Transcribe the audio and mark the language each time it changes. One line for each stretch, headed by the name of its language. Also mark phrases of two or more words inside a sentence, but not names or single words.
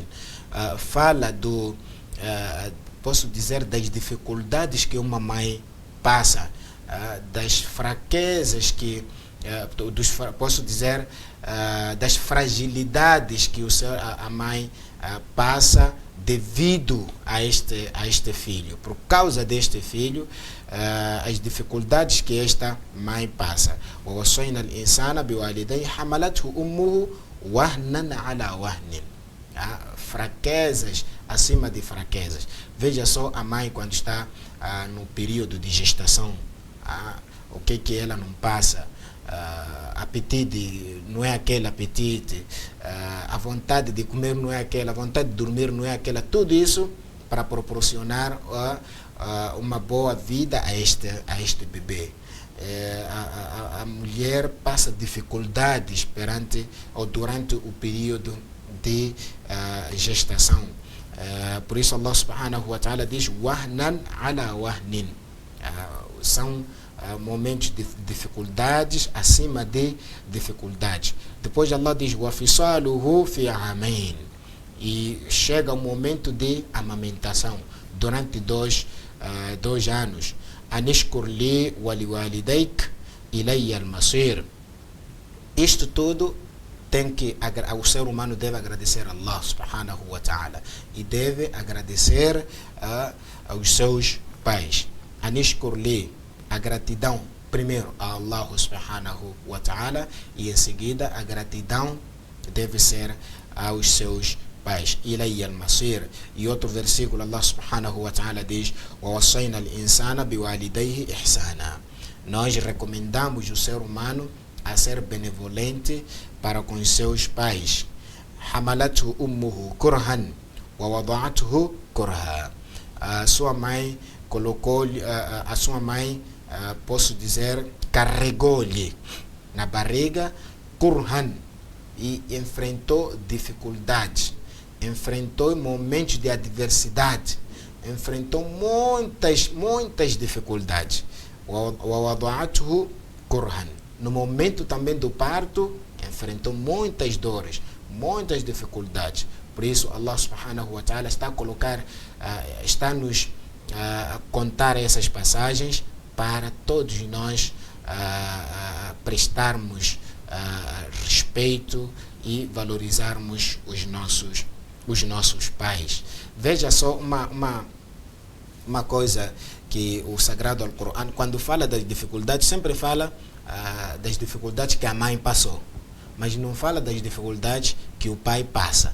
Portuguese: Fala posso dizer, das dificuldades que uma mãe passa, das fraquezas que posso dizer, das fragilidades que a mãe passa devido a este filho. Por causa deste filho, as dificuldades que esta mãe passa.
Arabic: وَوَصَّيْنَا الْإِنسَانَ بِوَالِدَيْهِ حَمَلَتْهُ أُمُّهُ وَهْنًا عَلَى وَهْنٍ.
Portuguese: Fraquezas acima de fraquezas. Veja só a mãe quando está no período de gestação, o que ela não passa. Apetite não é aquele apetite, a vontade de comer não é aquela, a vontade de dormir não é aquela. Tudo isso para proporcionar uma boa vida a este bebê. A mulher passa dificuldades durante o período de gestação. Por isso
Arabic: الله سبحانه وتعالى
Portuguese: diz
Arabic: وهنا على وهن.
Portuguese: São momentos de dificuldades acima de dificuldades. Depois Allah diz
Arabic: وفصاله في عامين,
Portuguese: e chega o momento de amamentação durante 2 anos.
Arabic: أن اشكر لي ولوالديك إلي المصير.
Portuguese: Isto tudo o ser humano deve agradecer a
Arabic: الله سبحانه وتعالى
Portuguese: e deve agradecer aos seus pais.
Arabic: أن اشكر لي,
Portuguese: a gratidão primeiro a
Arabic: الله سبحانه وتعالى,
Portuguese: e em seguida a gratidão deve ser aos seus pais.
Arabic: إلي المصير.
Portuguese: E outro versículo
Arabic: الله سبحانه وتعالى
Portuguese: diz
Arabic: وَوَصَّيْنَا الْإِنسَانَ بِوَالِدَيْهِ إِحْسَانًا.
Portuguese: Nós recomendamos o ser humano a ser benevolente para com os seus pais.
Arabic: حَمَلَتْهُ أُمُّهُ كُرْهًا وَوَضَعَتْهُ كُرْهًا.
Portuguese: A sua mãe posso dizer, carregou-lhe na barriga kurhan, e enfrentou dificuldades, enfrentou momentos de adversidade, enfrentou muitas dificuldades.
Arabic: وَوَضَعَتْهُ كُرْهًا.
Portuguese: No momento também do parto, enfrentou muitas dores, muitas dificuldades. Por isso
Arabic: الله سبحانه وتعالى
Portuguese: está nos contar essas passagens para todos nós prestarmos respeito e valorizarmos os nossos pais. Veja só uma coisa que o Sagrado Alcorão, quando fala das dificuldades, sempre fala das dificuldades que a mãe passou, mas não fala das dificuldades que o pai passa.